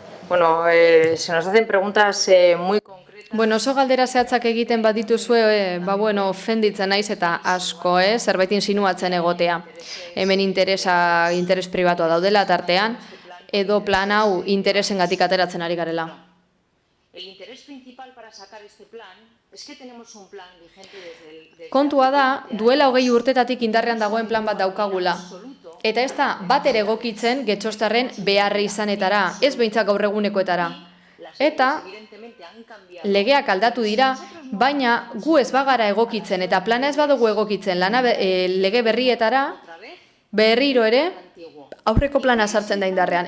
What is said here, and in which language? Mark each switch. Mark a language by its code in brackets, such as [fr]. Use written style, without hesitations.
[es] Bueno, se nos hacen preguntas muy concretas. [eu] Bueno, oso galdera zehatzak egiten badituzue, ofenditzen naiz eta asko, zerbait insinuatzen egotea. Hemen interes pribatua daudela tartean, edo plan hau interesengatik ateratzen ari garela. [es] El interés principal para sacar este plan es que tenemos un plan vigente desde [eu] Kontua da, duela 20 urtetatik indarrean dagoen plan bat daukagula. Eta ez da, bat ere egokitzen Getxostarren beharri izanetara, ez behintzak gaur egunekoetara. Eta legeak aldatu dira, baina gu ez bagara egokitzen eta plana ez badugu egokitzen lege berrietara, berriro ere, aurreko plana sartzen da indarrean.